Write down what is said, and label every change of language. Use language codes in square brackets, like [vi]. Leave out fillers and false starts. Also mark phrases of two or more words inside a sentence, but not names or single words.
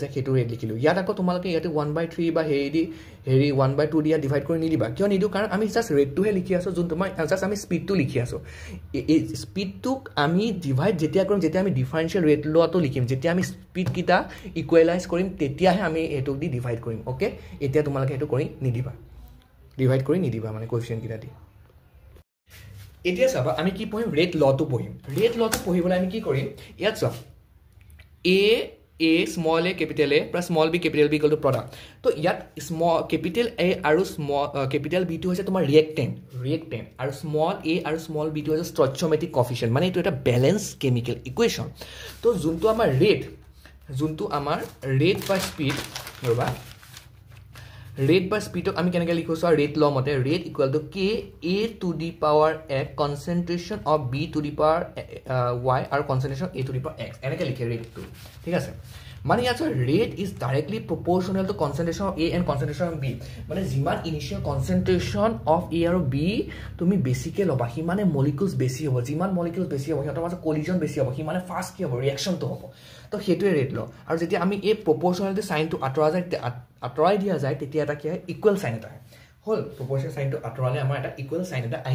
[as] সেইটো ৰেট লিখিলোঁ ইয়াত আকৌ তোমালোকে ইয়াতে 1/3 বা হেৰি 1/2 দিয়া ডিভাইড কৰি নিদিবা কিয় নিদিওঁ কাৰণ আমি জাষ্ট ৰেটটোহে লিখি আছোঁ যোন তোমাৰ জাষ্ট আমি স্পীডটো লিখি আছোঁ এই স্পীডটোক আমি ডিভাইড যেতিয়া কৰিম যেতিয়া আমি [en] differential rate [as] লোৱাটো লিখিম যেতিয়া আমি স্পীডকেইটা ইকুৱেলাইজ কৰিম তেতিয়াহে আমি এইটোক দি ডিভাইড কৰিম অ'কে এতিয়া তোমালোকে সেইটো কৰি নিদিবা ডিভাইড কৰি নিদিবা মানে কোএফিচিয়েণ্টকেইটা দি এতিয়া চাবা আমি কি পঢ়িম [en] rate law [as] পঢ়িম [en] rate law [as] পঢ়িবলৈ আমি কি কৰিম ইয়াত চোৱা [en] A small a capital A plus small b capital B equal to product [as] তো ইয়াত [en] capital A [as] আৰু [en] capital B [as] টো হৈছে তোমাৰ ৰিয়েক্টেণ্ট আৰু [en] small a [as] আৰু [en] small b [as] টো হৈছে [en] stoichiometric coefficient [as] মানে এইটো এটা [en] balance chemical equation [as] তো যোনটো আমাৰ ৰেট বা স্পীড ৰবা ৰেট বা স্পীডক আমি কেনেকৈ লিখোঁ চোৱা [en] rate law [as] মতে [en] rate equal to K A to the power X concentration of B to the power Y [as] আৰু [en] concentration A to the power X [as] এনেকৈ লিখে ৰেটটো ঠিক আছে মানে ইয়াত [en] rate is directly proportional to concentration of A and concentration of B [as] মানে যিমান [en] initial concentration of A [as] আৰু B তুমি বেছিকৈ ল'বা সিমানে মলিকুলছ বেছি হ'ব যিমান মলিকুলছ বেছি হ'ব সিহঁতৰ মাজত কলিজন বেছি হ'ব সিমানে ফাষ্ট কি হ'ব ৰিয়েকশ্যনটো হ'ব তো সেইটোৱে [en] rate law [as] আৰু যেতিয়া আমি এই [en] proportionality sign [as] আঁতৰাই দিয়া যায় তেতিয়া এটা কি হয় [en] equal sign [as] এটা হয় হ'ল [en] proportional sign [as] আঁতৰালে আমাৰ এটা [en] equal sign [as] এটা আহিব